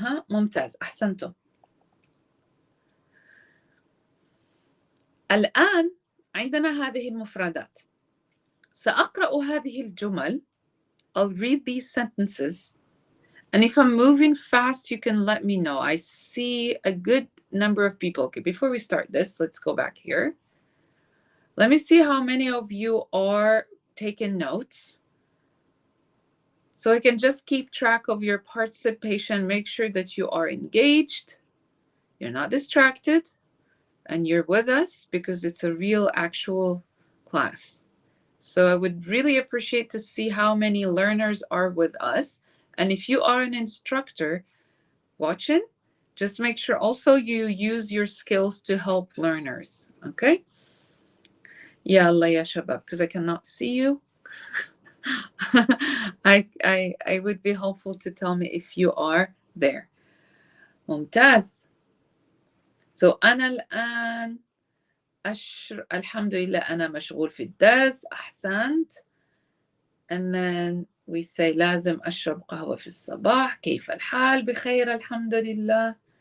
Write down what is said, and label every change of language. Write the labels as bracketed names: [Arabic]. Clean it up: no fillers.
[Arabic] ممتاز، أحسنتم. الآن عندنا هذه المفردات. سأقرأ هذه الجمل. [English] I'll read these sentences. And if I'm moving fast, you can let me know. I see a good number of people. Okay, before we start this, let's go back here. Let me see how many of you are taking notes. So I can just keep track of your participation, make sure that you are engaged, you're not distracted, and you're with us because it's a real actual class. So I would really appreciate to see how many learners are with us. And if you are an instructor watching, just make sure also you use your skills to help learners. Okay? [Arabic] Yalla ya shabab, [English] because I cannot see you. I would be helpful to tell me if you are there. [Arabic] ممتاز. So أنا الآن الحمد لله أنا مشغول في الدرس. أحسنت. [English] And then we say [Arabic] لازم أشرب قهوة في الصباح. كيف الحال؟ بخير الحمد لله.